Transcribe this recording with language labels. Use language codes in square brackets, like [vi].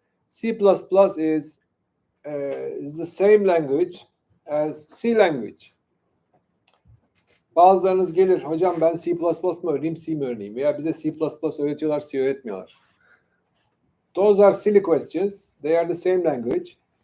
[en] C++ is the same language as C language. [tr] Bazılarınız gelir, hocam ben C++ mı öğreneyim, C mi öğreneyim? Veya bize C++ öğretiyorlar, C öğretmiyorlar. [en] Those are silly questions. They are the same language.